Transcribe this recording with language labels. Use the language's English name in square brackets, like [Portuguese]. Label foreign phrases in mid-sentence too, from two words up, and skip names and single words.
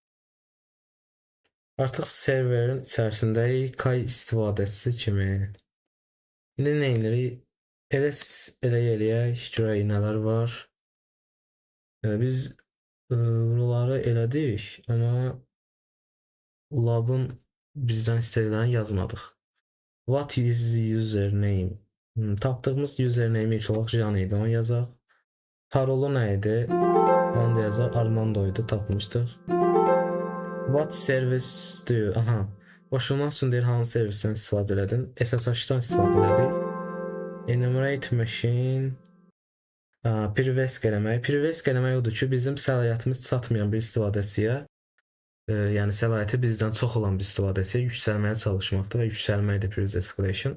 [Azerbaijani] Artıq serverin içərisindəyik K istifadəçisi kimi. İndi nə edirik? Elə eləyək, görək nələr var. Biz buraları elədik, amma labın bizdən istədiklərini yazmadıq. [English] What is the username? [Azerbaijani] Tapdığımız username ilk olaraq Jan idi, onu yazaq. Parolu nə idi? Onu da yazaq, Armando idi, tapmışdıq. [English] What service do you? [Azerbaijani] Qoşulmaq üçün deyir, hansı servisdən istifadə elədin? SSH-dan istifadə elədik. [English] Enumerate machine. [Azerbaijani] Privesk eləmək. Privesk eləmək odur ki, bizim səlahiyyətimiz çatmayan bir istifadəçiyə, yəni səlahiyyəti bizdən çox olan bir istifadəçiyə yüksəlməyə çalışmaqdır və yüksəlməkdir [English] privilege escalation.